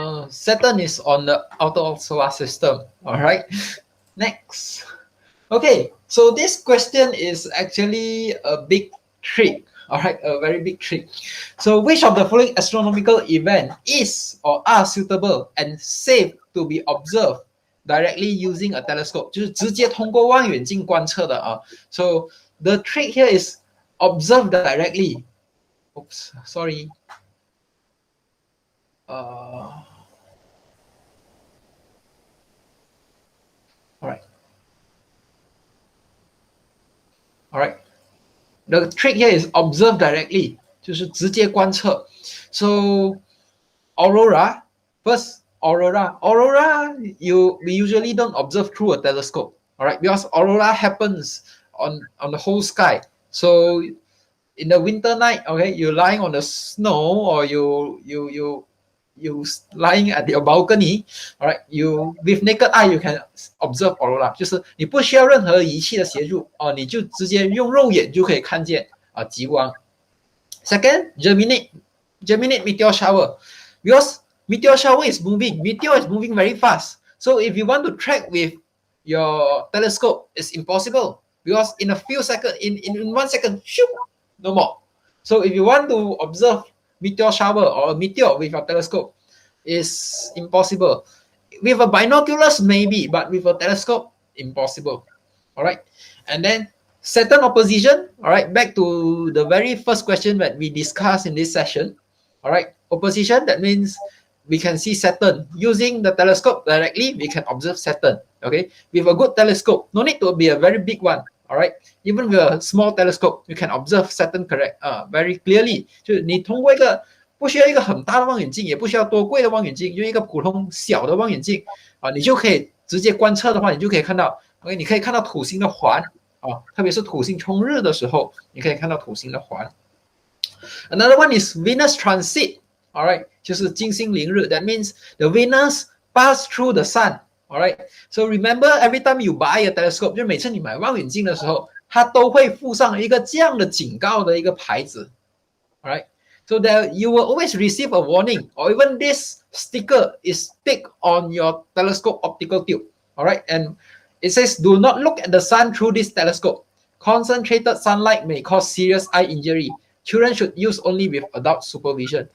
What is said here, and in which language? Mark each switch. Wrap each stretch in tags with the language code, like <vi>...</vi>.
<en>Saturn is on the outer solar system. All right. Next. Okay, so this question is actually a big trick. All right, a very big trick. So which of the following astronomical event is or are suitable and safe to be observed directly using a telescope?</en> <zh>就是直接通过望远镜观测的啊。</zh> <en>So the trick here is observe directly. Oops, sorry. All right. All right. The trick here is observe directly,</en> <zh>就是直接观测.</zh> <en>So aurora, first aurora, we usually don't observe through a telescope, all right? Because aurora happens on the whole sky. So in the winter night, okay, you're lying on the snow or you lying at your balcony, all right, you with naked eye you can observe aurora.</en> <zh>就是你不需要任何仪器的协助哦，你就直接用肉眼就可以看见极光。</zh> <en>Second, germinate meteor shower, because meteor shower is moving. Meteor is moving very fast. So if you want to track with your telescope, it's impossible because in a few seconds, in 1 second, shoop, no more. So if you want to observe meteor shower or meteor with a telescope, is impossible. With a binoculars maybe, but with a telescope, impossible. All right. And then Saturn opposition. All right. Back to the very first question that we discussed in this session. All right. Opposition, that means we can see Saturn using the telescope directly. We can observe Saturn. Okay. With a good telescope, no need to be a very big one. All right. Even with a small telescope, you can observe Saturn very clearly.</en> <zh>就是你通过一个不需要一个很大的望远镜，也不需要多贵的望远镜，用一个普通小的望远镜你就可以直接观测的话，你就可以看到 OK， 你可以看到土星的环啊，特别是土星冲日的时候，你可以看到土星的环。</zh> <en>Another one is Venus transit. All right，</en> <zh>就是金星凌日。</zh> <en>That means the Venus pass through the sun. All right. So remember, every time you buy a telescope，</en> <zh>就是每次你买望远镜的时候，它都会附上一个这样的警告的一个牌子。</zh> <en>All right. So that you will always receive a warning, or even this sticker is stick on your telescope optical tube. All right, and it says, "Do not look at the sun through this telescope. Concentrated sunlight may cause serious eye injury. Children should use only with adult supervision."</en>